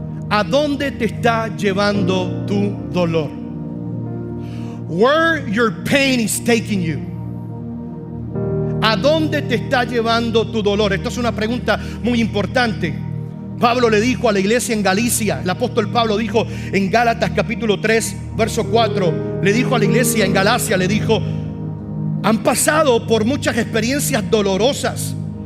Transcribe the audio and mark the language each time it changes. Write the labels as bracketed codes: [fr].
[es] ¿A dónde te está llevando tu dolor? [en] Where your pain is taking you. [es] ¿A dónde te está llevando tu dolor? Esto es una pregunta muy importante. Pablo le dijo a la iglesia en Galicia, el apóstol Pablo dijo en Gálatas capítulo 3, verso 4, le dijo a la iglesia en Galacia, le dijo: han pasado por muchas experiencias dolorosas.